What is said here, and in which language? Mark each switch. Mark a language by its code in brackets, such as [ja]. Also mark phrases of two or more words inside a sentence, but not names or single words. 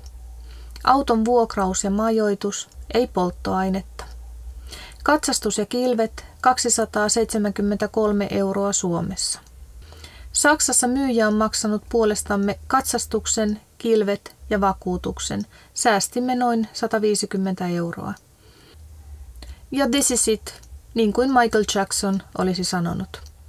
[fi] Auton vuokraus ja majoitus, ei polttoainetta. Katsastus ja kilvet 273 € Suomessa. Saksassa myyjä on maksanut puolestamme katsastuksen, kilvet ja vakuutuksen. Säästimme noin 150 €. Ja [en] this is it, [fi] niin kuin Michael Jackson olisi sanonut.